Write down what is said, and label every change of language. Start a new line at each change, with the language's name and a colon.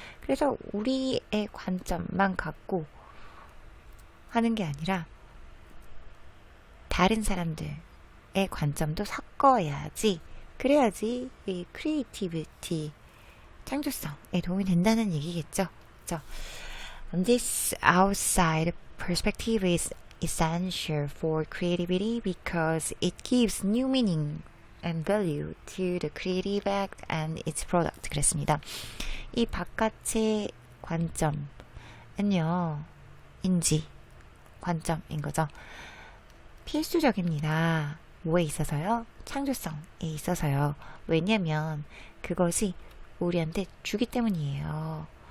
Korean: 그래서 우리의 관점만 갖고 하는 게 아니라 다른 사람들의 관점도 섞어야지 그래야지 이 크리에이티비티 창조성에 도움이 된다는 얘기겠죠. 그렇죠?
English: This outside perspective is essential for creativity because it gives new meaning and value to the creative act and its product.
Korean: 그랬습니다. 이 바깥의 관점은요, 인지, 관점인 거죠. 필수적입니다. 뭐에 있어서요? 창조성에 있어서요. 왜냐면 그것이 우리한테 주기 때문이에요.